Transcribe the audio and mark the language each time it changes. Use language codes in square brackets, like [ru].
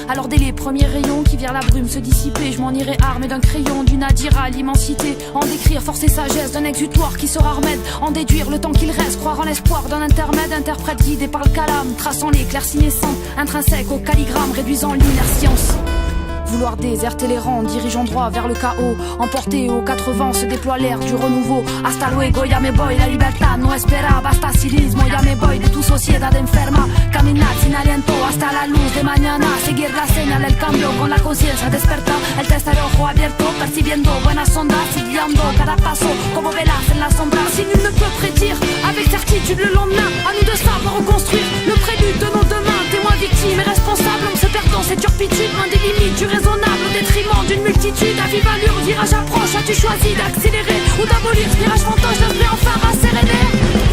[fr] alors dès les premiers rayons qui virent la brume se dissiper, je m'en irai armé d'un crayon, d'une adira à l'immensité, en décrire force et sagesse d'un exutoire qui sera remède, en déduire le temps qu'il reste, croire en l'espoir d'un intermède, interprète guidé par le calame, traçant l'éclair sinescent, intrinsèque au calligramme, réduisant l'inerscience. Vouloir déserter les rangs, dirigeant droit vers le chaos, emporté aux 4 vents, se déploie l'air du renouveau. [es] Hasta luego, ya me voy, la libertad no espera, basta cinismo, ya me voy de tu sociedad enferma. Caminar sin aliento hasta la luz de mañana, seguir la señal del cambio con la conciencia desperta. El test de ojo abierto, percibiendo buenas ondas, siguiendo cada paso como velas en la sombra. [fr] Si nul ne peut prédire avec certitude le lendemain, à nous de savoir reconstruire le prélude de nos demains. Témoins, victimes et responsables, on se perd dans cette turpitude, loin des limites du raisonnable au détriment d'une multitude. À vive allure, virage approche, as-tu choisi d'accélérer ou d'abolir ce virage fantoche, d'esprit enfin rasséréné?